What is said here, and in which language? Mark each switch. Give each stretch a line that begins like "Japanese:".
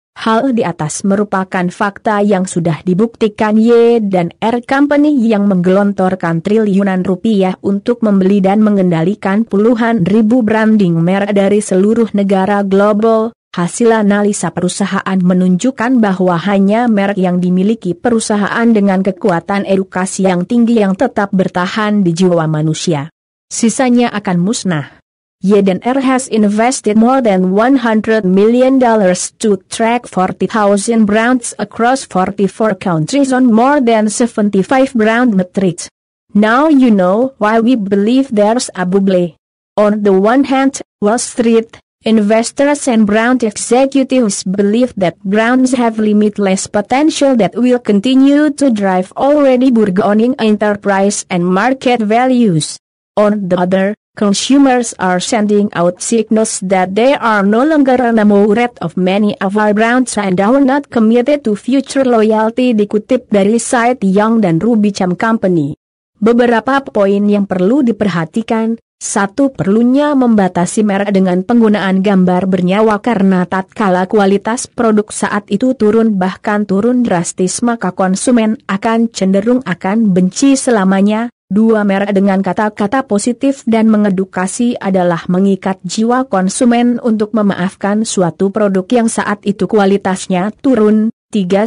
Indonesian: Hal di atas merupakan fakta yang sudah dibuktikan Y&R Company yang menggelontorkan triliunan rupiah untuk membeli dan mengendalikan puluhan ribu branding merek dari seluruh negara global. Hasil analisa perusahaan menunjukkan bahwa hanya merek yang dimiliki perusahaan dengan kekuatan edukasi yang tinggi yang tetap bertahan di jiwa manusia. Sisanya akan musnah.
English: Y&R has invested more than $100 million to track 40,000 brands across 44 countries on more than 75 brand metrics. Now you know why we believe there's a bubble. On the one hand, Wall Street investors and brand executives believe that brands have limitless potential that will continue to drive already burgeoning enterprise and market values. On the other, consumers are sending out signals that they are no longer enamored of many of our brands and are not committed to future loyalty,
Indonesian: dikutip dari site Young dan Ruby Cham Company. Beberapa poin yang perlu diperhatikan. 1. Perlunya membatasi merek dengan penggunaan gambar bernyawa karena tatkala kualitas produk saat itu turun bahkan turun drastis maka konsumen akan cenderung akan benci selamanya. 2. Merek dengan kata-kata positif dan mengedukasi adalah mengikat jiwa konsumen untuk memaafkan suatu produk yang saat itu kualitasnya turun. 3.